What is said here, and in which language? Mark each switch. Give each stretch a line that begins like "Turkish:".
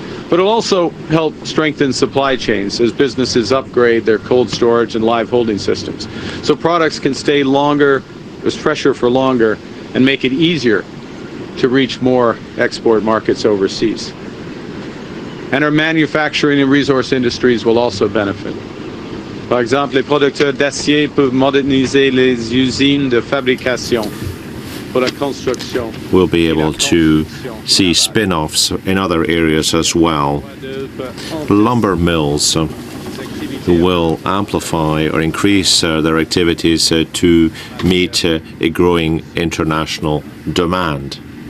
English: But it'll also help strengthen supply chains as businesses upgrade their cold storage and live holding systems, so products can stay longer, fresher for longer, and make it easier to reach more export markets overseas. And our manufacturing and resource industries will also benefit.
French: Par exemple, les producteurs d'acier peuvent moderniser les usines de fabrication pour la construction.
English: We'll be able to see spin-offs in other areas as well. Lumber mills will amplify or increase their activities to meet a growing international demand.